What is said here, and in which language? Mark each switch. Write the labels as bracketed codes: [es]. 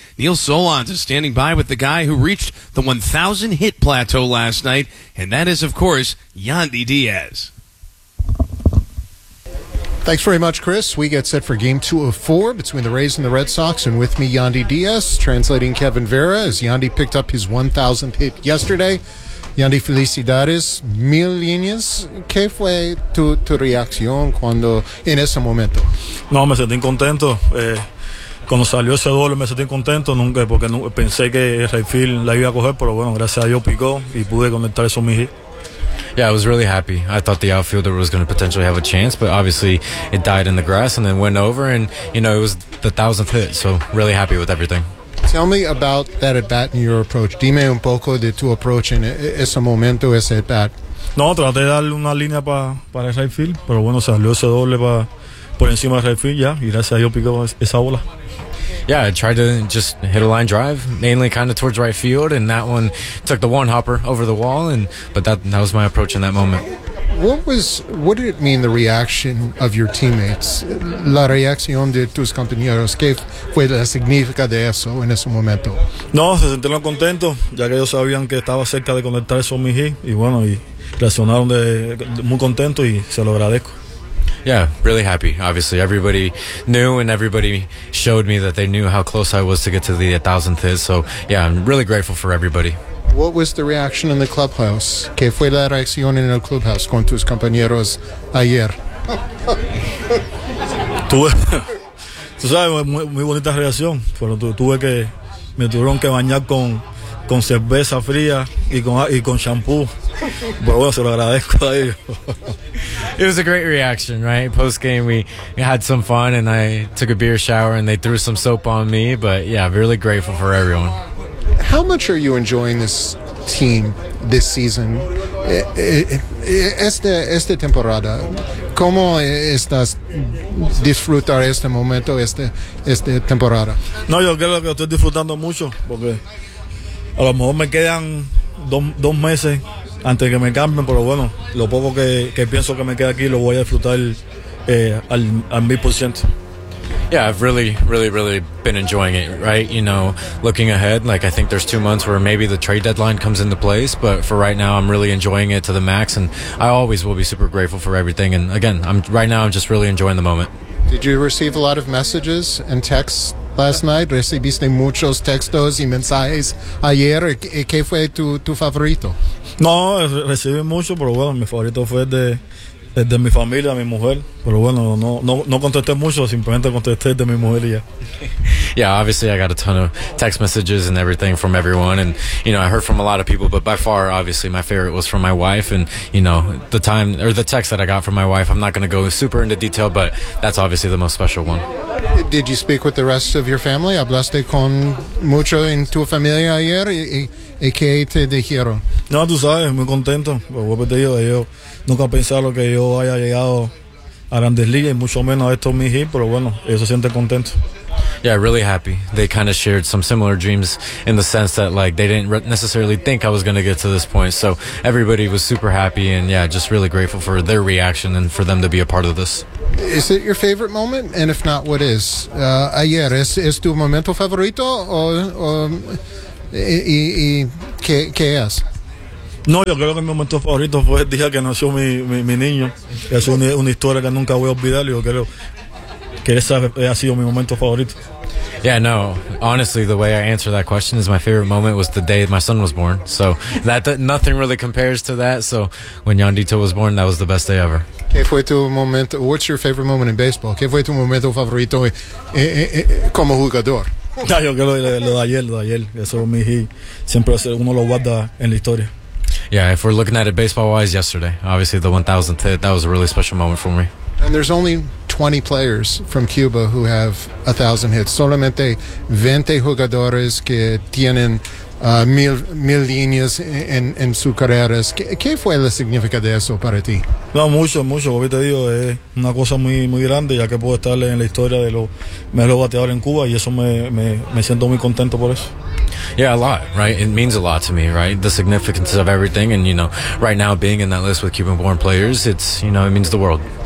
[en] Neil Solons is standing by with the guy who reached the 1,000 hit plateau last night, and that is, of course, Yandy Diaz. Thanks very much, Chris. We get set for game 2 of 4 between the Rays and the Red Sox, and with me, Yandy Diaz, translating Kevin Vera, as Yandy picked up his 1,000th hit yesterday. [es] Yandy, felicidades, mil líneas. ¿Qué fue tu reacción cuando en ese momento? No, me sentí contento. Cuando salió ese doble me sentí contento, nunca, porque nunca, pensé que el right field la iba a coger, pero bueno, gracias a Dios picó y pude conectar eso mi hit. [en] Yeah, I was really happy. I thought the outfielder was going to potentially have a chance, but obviously it died in the grass and then went over, and, you know, it was the 1,000th hit, so really happy with everything. Tell me about that at-bat and your approach. [es] Dime un poco de tu approach en ese momento, ese at-bat. No, traté de darle una línea para el right field, pero bueno, salió ese doble por encima del right field, ya, y gracias a Dios picó esa bola. [en] Yeah, I tried to just hit a line drive, mainly kind of towards right field, and that one took the one hopper over the wall, but that was my approach in that moment. What did it mean, the reaction of your teammates? [es] La reacción de tus compañeros, ¿qué fue la significa de eso en ese momento? No, se sintieron contentos, ya que ellos sabían que estaba cerca de conectar eso a mi hit, y bueno, y reaccionaron de muy contentos, y se lo agradezco. [en] Yeah, really happy. Obviously, everybody knew and everybody showed me that they knew how close I was to get to the 1,000th hit. So, yeah, I'm really grateful for everybody. What was the reaction in the clubhouse? [es] ¿Qué fue la reacción en el clubhouse con tus compañeros ayer? Tú sabes, muy bonita reacción. Pero me tuvieron que bañar con cerveza fría y con shampoo. [en] It was a great reaction, right? Post game, we had some fun, and I took a beer shower, and they threw some soap on me. But yeah, really grateful for everyone. How much are you enjoying this team this season? [es] Esta temporada, ¿cómo estás disfrutar este momento, esta temporada? No, yo creo que estoy disfrutando mucho porque a lo mejor me quedan dos meses antes que me cambien, pero bueno, lo poco que pienso que me queda aquí lo voy a disfrutar al 1,000%. [en] Yeah, I've really, really, really been enjoying it, right? You know, looking ahead, like, I think there's 2 months where maybe the trade deadline comes into place, but for right now, I'm really enjoying it to the max, and I always will be super grateful for everything, and again, I'm just really enjoying the moment. Did you receive a lot of messages and texts last night? [es] ¿Recibiste muchos textos y mensajes ayer? ¿Qué fue tu favorito? No, recibí mucho, pero bueno, mi favorito fue de mi familia, mi mujer. Pero bueno, no contesté mucho, simplemente contesté de mi mujer y ya. [en] Yeah, obviously I got a ton of text messages and everything from everyone. And, you know, I heard from a lot of people, but by far, obviously, my favorite was from my wife. And, you know, the text that I got from my wife, I'm not going to go super into detail, but that's obviously the most special one. Did you speak with the rest of your family? [es] ¿Hablaste con mucho en tu familia ayer? ¿Y qué te dijeron? No, tú sabes, muy contento. Pero te digo, yo nunca pensaba que yo haya llegado a Grandes Ligas, y mucho menos a estos mis hijos, pero bueno, ellos se sienten contentos. [en] Yeah, really happy. They kind of shared some similar dreams in the sense that, like, they didn't necessarily think I was going to get to this point. So everybody was super happy and, yeah, just really grateful for their reaction and for them to be a part of this. Is it your favorite moment? And if not, what is? [es] Ayer, ¿es tu momento favorito o qué es? No, yo creo que mi momento favorito fue el día que nació mi niño. Es una historia que nunca voy a olvidar. Yo creo que ese ha sido mi momento favorito. [en] Yeah, no. Honestly, the way I answer that question is my favorite moment was the day my son was born. So that nothing really compares to that. So when Yandito was born, that was the best day ever. [es] ¿Qué fue tu momento? [en] What's your favorite moment in baseball? [es] ¿Qué fue tu momento favorito como jugador? Yeah, yo creo que lo de ayer. Eso mi hijo siempre uno lo guarda en la historia. [en] Yeah, if we're looking at it baseball-wise, yesterday, obviously the 1,000th hit, that was a really special moment for me. And there's only 20 players from Cuba who have 1,000 hits. [es] Solamente 20 jugadores que tienen mil líneas en su carrera. ¿Qué fue la significa de eso para ti? No, mucho. Como te digo, es una cosa muy, muy grande, ya que puedo estar en la historia de los mejores bateadores en Cuba, y eso me siento muy contento por eso. [en] Yeah, a lot, right? It means a lot to me, right? The significance of everything, and, you know, right now being in that list with Cuban-born players, it's, you know, it means the world.